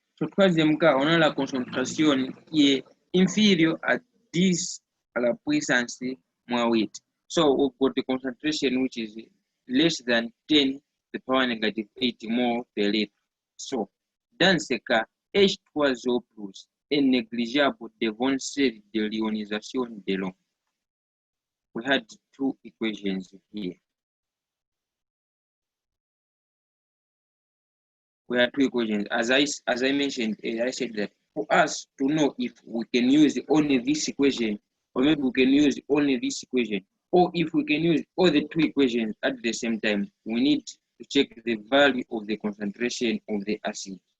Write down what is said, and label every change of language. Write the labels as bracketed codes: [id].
[fr] So troisième cas, on a la concentration qui est inférieure à 10 à la puissance moins 8. [en] So we've got the concentration which is less than 10 to the power negative 8 mol per litre. [fr] So dans ce cas, H3O plus est négligeable devant celle de l'ionisation de l'eau. [en] We had two equations here. We have two equations. As I mentioned, I said that for us to know if we can use only this equation, or maybe we can use only this equation, or if we can use all the two equations at the same time, we need to check the value of the concentration of the acid.